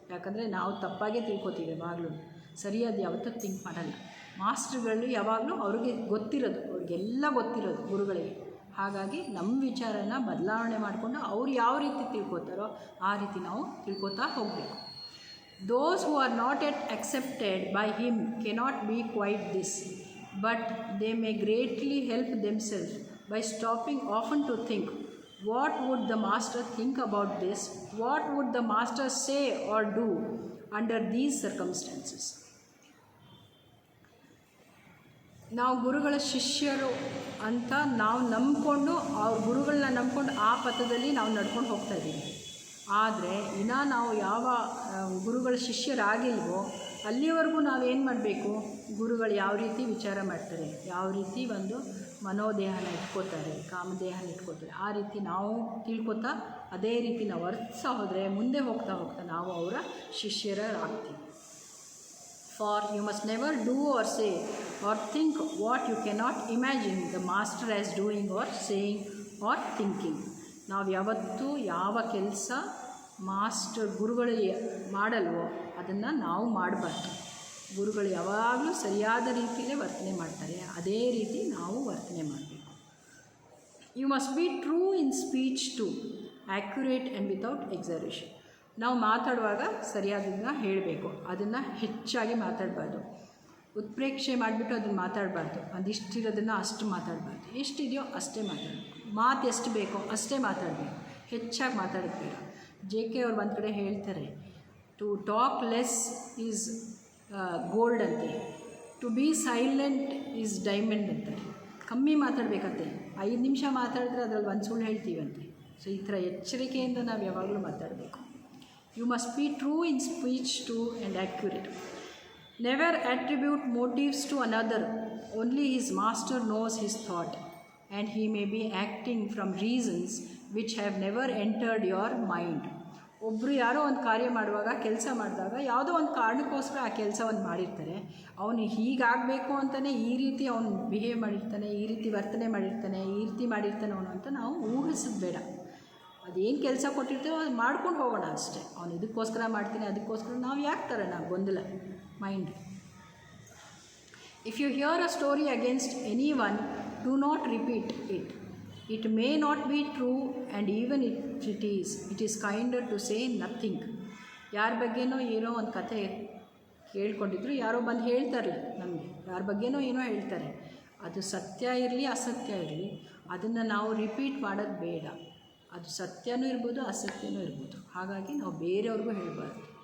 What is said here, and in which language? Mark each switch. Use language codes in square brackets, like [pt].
[kn] ಯಾಕಂದರೆ ನಾವು ತಪ್ಪಾಗೇ ತಿಳ್ಕೊತೀವಿ, ಯಾವಾಗಲೂ ಸರಿಯಾದ ಯಾವತ್ತೂ ಥಿಂಕ್ ಮಾಡಲ್ಲ. ಮಾಸ್ಟರ್ಗಳು ಯಾವಾಗಲೂ ಅವ್ರಿಗೆ ಗೊತ್ತಿರೋದು, ಅವ್ರಿಗೆಲ್ಲ ಗೊತ್ತಿರೋದು ಗುರುಗಳಿಗೆ. ಹಾಗಾಗಿ ನಮ್ಮ ವಿಚಾರನ ಬದಲಾವಣೆ ಮಾಡಿಕೊಂಡು ಅವ್ರು ಯಾವ ರೀತಿ ತಿಳ್ಕೊತಾರೋ ಆ ರೀತಿ ನಾವು ತಿಳ್ಕೊತಾ ಹೋಗಬೇಕು. [en] Those who are not yet accepted by him cannot be quite this, but they may greatly help themselves by stopping often to think, what would the master think about this? What would the master say or do under these circumstances? [kn] ನಾವು ಗುರುಗಳ ಶಿಷ್ಯರು ಅಂತ ನಾವು ನಂಬಿಕೊಂಡು, ಅವ್ರ ಗುರುಗಳನ್ನ ನಂಬ್ಕೊಂಡು ಆ ಪಥದಲ್ಲಿ ನಾವು ನಡ್ಕೊಂಡು ಹೋಗ್ತಾ ಇದ್ದೀವಿ. ಆದರೆ ಇನ್ನೂ ನಾವು ಯಾವ ಗುರುಗಳ ಶಿಷ್ಯರಾಗಿಲ್ವೋ ಅಲ್ಲಿವರೆಗೂ ನಾವೇನು ಮಾಡಬೇಕು? ಗುರುಗಳು ಯಾವ ರೀತಿ ವಿಚಾರ ಮಾಡ್ತಾರೆ, ಯಾವ ರೀತಿ ಒಂದು ಮನೋದೇಹನ ಇಟ್ಕೋತಾರೆ, ಕಾಮದೇಹನ ಇಟ್ಕೋತಾರೆ, ಆ ರೀತಿ ನಾವು ತಿಳ್ಕೊತಾ ಅದೇ ರೀತಿ ನಾವು ವರ್ತಿಸ್ತಾ ಹೋದರೆ ಮುಂದೆ ಹೋಗ್ತಾ ಹೋಗ್ತಾ ನಾವು ಅವರ ಶಿಷ್ಯರಾಗ್ತೀವಿ. [en] For you must never do or say or think what you cannot imagine the master as doing or saying or thinking. [kn] ನಾವು ಯಾವತ್ತೂ ಯಾವ ಕೆಲಸ ಮಾಸ್ಟರ್ ಗುರುಗಳು ಮಾಡಲ್ವೋ ಅದನ್ನು ನಾವು ಮಾಡಬಾರ್ದು. ಗುರುಗಳು ಯಾವಾಗಲೂ ಸರಿಯಾದ ರೀತಿಯಲ್ಲೇ ವರ್ತನೆ ಮಾಡ್ತಾರೆ, ಅದೇ ರೀತಿ ನಾವು ವರ್ತನೆ ಮಾಡಬೇಕು. [en] You must be true in speech too, accurate and without exaggeration. [kn] ನಾವು ಮಾತಾಡುವಾಗ ಸರಿಯಾದನ್ನು ಹೇಳಬೇಕು, ಅದನ್ನು ಹೆಚ್ಚಾಗಿ ಮಾತಾಡಬಾರ್ದು. ಉತ್ಪ್ರೇಕ್ಷೆ ಮಾಡಿಬಿಟ್ಟು ಅದನ್ನು ಮಾತಾಡಬಾರ್ದು. ಅದಿಷ್ಟಿರೋದನ್ನು ಅಷ್ಟು ಮಾತಾಡಬಾರ್ದು, ಎಷ್ಟಿದೆಯೋ ಅಷ್ಟೇ ಮಾತಾಡಬೇಕು. ಮಾತು ಎಷ್ಟು ಬೇಕೋ ಅಷ್ಟೇ ಮಾತಾಡಬೇಕು, ಹೆಚ್ಚಾಗಿ ಮಾತಾಡೋದು. JK ಅವ್ರು ಒಂದು ಕಡೆ ಹೇಳ್ತಾರೆ, [en] to talk less is gold [kn] ಅಂತೆ, [en] to be silent is diamond [kn] ಅಂತಾರೆ. ಕಮ್ಮಿ ಮಾತಾಡಬೇಕಂತೆ, 5 ನಿಮಿಷ ಮಾತಾಡಿದ್ರೆ ಅದರಲ್ಲಿ ಒಂದು ಸುಳ್ಳು ಹೇಳ್ತೀವಂತೆ. ಸೊ ಈ ಥರ ಎಚ್ಚರಿಕೆಯಿಂದ ನಾವು ಯಾವಾಗಲೂ ಮಾತಾಡಬೇಕು. [en] You must be true in speech too and accurate. Never attribute motives to another, only his master knows his thought, and he may be acting from reasons which have never entered your mind. [kn] ಒಬ್ಬರು ಯಾರೋ ಒಂದು ಕಾರ್ಯ ಮಾಡುವಾಗ, ಕೆಲಸ ಮಾಡಿದಾಗ ಯಾವುದೋ ಒಂದು ಕಾರಣಕ್ಕೋಸ್ಕರ ಆ ಕೆಲಸವನ್ನು ಮಾಡಿರ್ತಾರೆ. ಅವನು ಹೀಗಾಗಬೇಕು ಅಂತಲೇ ಈ ರೀತಿ ಅವನು ಬಿಹೇವ್ ಮಾಡಿರ್ತಾನೆ, ಈ ರೀತಿ ವರ್ತನೆ ಮಾಡಿರ್ತಾನೆ, ಈ ರೀತಿ ಮಾಡಿರ್ತಾನೆ ಅವನು ಅಂತ ನಾವು ಊಹಿಸೋದು ಬೇಡ. ಅದೇನು ಕೆಲಸ ಕೊಟ್ಟಿರ್ತೀವೋ ಅದು ಮಾಡ್ಕೊಂಡು ಹೋಗೋಣ ಅಷ್ಟೇ. ಅವನು ಇದಕ್ಕೋಸ್ಕರ ಮಾಡ್ತೀನಿ, ಅದಕ್ಕೋಸ್ಕರ ನಾವು ಯಾಕೆ ತರೋಣ ಗೊಂದಲ mind. [en] If you hear a story against any one, do not repeat it. It may not be true, and even if it is kinder to say nothing. [kn] ಯಾರ ಬಗ್ಗೆನೋ ಏನೋ ಒಂದು ಕಥೆ ಕೇಳ್ಕೊಂಡಿದ್ರು, ಯಾರೋ ಬಂದು ಹೇಳ್ತಾರಲ್ಲ ನಮಗೆ, ಯಾರ ಬಗ್ಗೆನೋ ಏನೋ ಹೇಳ್ತಾರೆ, ಅದು ಸತ್ಯ ಇರಲಿ ಅಸತ್ಯ ಇರಲಿ, ಅದನ್ನು ನಾವು ರಿಪೀಟ್ ಮಾಡೋದು ಬೇಡ. ಅದು ಸತ್ಯನೂ ಇರ್ಬೋದು, ಅಸತ್ಯನೂ ಇರ್ಬೋದು. ಹಾಗಾಗಿ ನಾವು ಬೇರೆಯವ್ರಿಗೂ ಹೇಳಬಾರ್ದು.